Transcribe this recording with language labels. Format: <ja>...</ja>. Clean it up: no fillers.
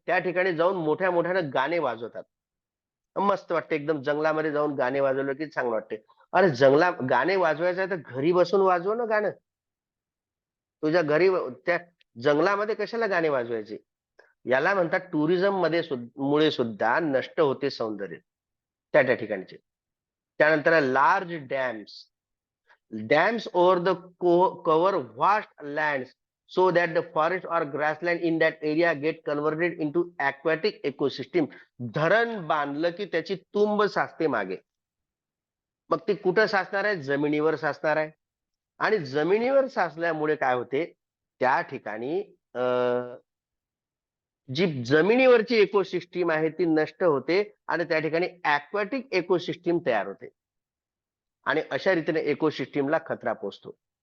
<mr>त्या ठिकाणी जाऊन मोठ्या मोठ्याने गाणे वाजवतात. मस्त वाटते, एकदम जंगलामध्ये जाऊन गाणे वाजवलं की चांगलं वाटते. अरे गाणे वाजवायचं आहे तर घरी बसून वाजव ना गाणं. तुझ्या घरी त्या जंगलामध्ये कशाला गाणे वाजवायचे? याला म्हणतात टुरिझम मध्ये मुळे सुद्धा नष्ट होते सौंदर्य त्या ठिकाणचे.</mr> <en>त्यानंतर large dams over the cover vast lands so that the forest or grassland in that area get converted into aquatic ecosystem.</en> <mr>धरण बांधलं की त्याची तुंब साचते मागे. मग ती कुठं साचणार आहे? जमिनीवर साचणार आहे. आणि जमिनीवर साचल्यामुळे काय होते, त्या ठिकाणी जी जमिनीवरची इकोसिस्टीम आहे ती नष्ट होते आणि त्या ठिकाणी ऍक्वाटिक इकोसिस्टीम तयार होते आणि अशा रीतीने इकोसिस्टीमला खतरा पोहोचतो.</mr>